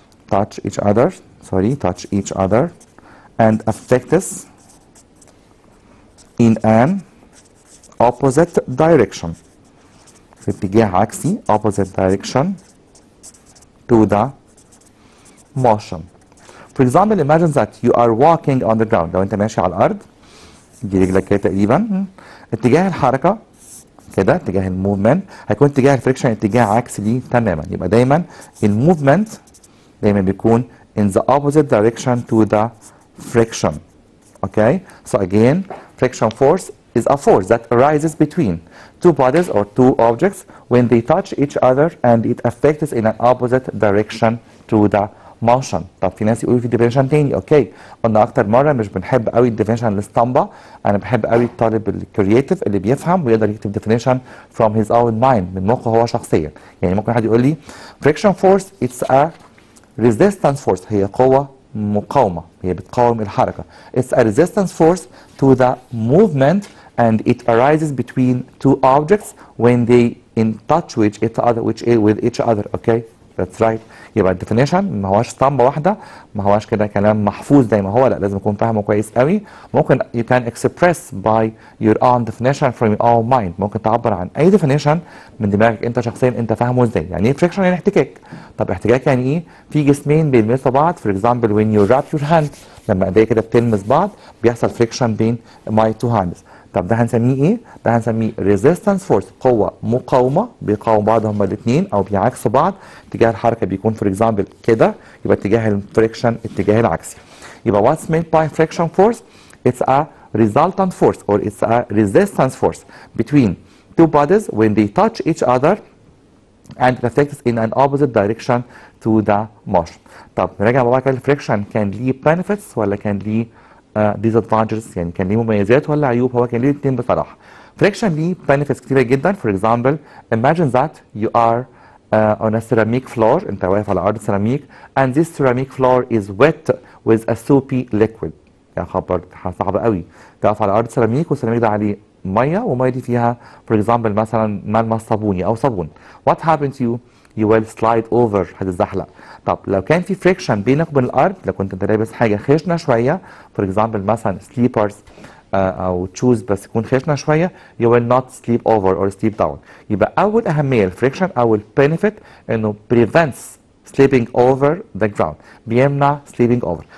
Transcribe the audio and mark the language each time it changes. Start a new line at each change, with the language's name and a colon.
English: touch each other and affect us in an opposite direction
Arabic: في اتجاه عكسي
English: opposite direction to the motion. For example, imagine that you are walking on the ground.
Arabic: لو انت ماشي على الارض دي رجلك كده تقريبا اتجاه الحركه كده اتجاه الموفمنت هيكون اتجاه الفريكشن اتجاه عكسي ليه تماما. يبقى دايما الموفمنت دايما بيكون
English: in the opposite direction to the friction. Okay? So again, friction force is a force that arises between two bodies or two objects when they touch each other and it affects in an opposite direction to the motion.
Arabic: طب في ناس يقولوا في definition تاني. اوكي قلنا اكتر مره مش بنحب قوي الديفينيشن الاسطمبه، انا بحب قوي الطالب الكرييتيف اللي بيفهم ويقدر يكتب
English: definition from his own mind
Arabic: من مخه هو شخصيا. يعني ممكن حد يقول لي friction force
English: it's a resistance force
Arabic: هي قوه مقاومه هي بتقاوم الحركه.
English: It's a resistance force to the movement and it arises between two objects when they in touch with each other. Okay, that's right.
Arabic: يبقى الديفينيشن ما هواش اسطمبه واحده، ما هواش كده كلام محفوظ زي ما هو، لا لازم اكون فاهمه كويس قوي. ممكن
English: you can express by your own definition from your own mind.
Arabic: ممكن تعبر عن اي definition من دماغك انت شخصيا انت فاهمه ازاي. يعني ايه friction؟ يعني احتكاك. طب احتكاك يعني ايه؟ في جسمين بيلمسوا بعض.
English: for example when you wrap your hand
Arabic: لما ايديك كده بتلمس بعض بيحصل
English: friction بين my two hands.
Arabic: طب ده هنسميه ايه؟ ده هنسميه
English: resistance force
Arabic: قوة مقاومة بيقاوموا بعض هما الاثنين او بيعكسوا بعض. اتجاه الحركة بيكون
English: for example
Arabic: كده يبقى اتجاه الفريكشن اتجاه العكسي.
English: يبقى what's meant by friction force? It's a resultant force or it's a resistance force between two bodies when they touch each other and it affects in an opposite direction to the motion.
Arabic: طب نراجع مع بعض كده الفريكشن كان ليه benefits ولا كان ليه disadvantages؟ يعني كان ليه مميزات ولا عيوب؟ هو كان ليه الاثنين بصراحه. friction ليه benefits كتيره جدا.
English: for example imagine that you are on a ceramic floor
Arabic: انت واقف على ارض سيراميك
English: and this ceramic floor is wet with a soapy liquid.
Arabic: يا خبر صعب قوي تقف على ارض سيراميك والسيراميك ده عليه ميه والميه دي فيها
English: for example
Arabic: مثلا ملمس صابوني او صابون.
English: what happened to you? you will slide over
Arabic: هتتزحلق. طب لو كان في فريكشن بينك وبين الارض لو كنت انت لابس حاجه خشنه شويه
English: for example
Arabic: مثلا سليبرز او تشوز بس يكون خشنه شويه
English: you will not sleep over or sleep down.
Arabic: يبقى اول اهميه الفريكشن او البنفيت انه
English: prevents sleeping over the ground
Arabic: بيمنع
English: sleeping over.